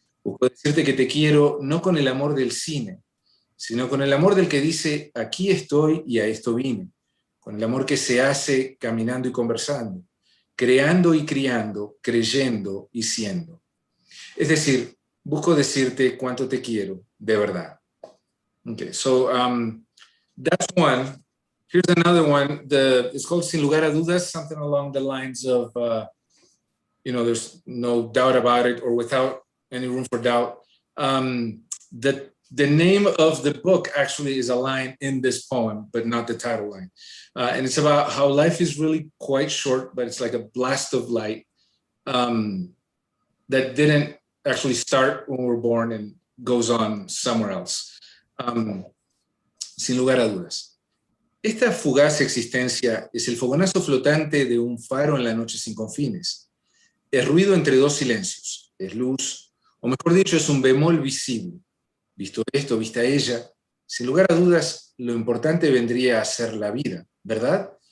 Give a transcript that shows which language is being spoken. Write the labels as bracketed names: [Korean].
[Spanish] Busco decirte que te quiero no con el amor del cine, sino con el amor del que dice, aquí estoy y a esto vine, con el amor que se hace caminando y conversando, creando y criando, creyendo y siendo. Es decir, busco decirte cuánto te quiero, de verdad. [English] Okay, so that's one. Here's another one. It's called Sin Lugar a Dudas, something along the lines of, there's no doubt about it, or without any room for doubt. The name of the book actually is a line in this poem, but not the title line. And it's about how life is really quite short, but it's like a blast of light that didn't actually start when we were born and goes on somewhere else. [Spanish] Sin lugar a dudas. Esta fugaz existencia es el fogonazo flotante de un faro en la noche sin confines. Es ruido entre dos silencios, es luz, o mejor dicho, es un bemol visible. Visto esto, vista ella, sin lugar a dudas, lo importante vendría a ser la vida, ¿verdad?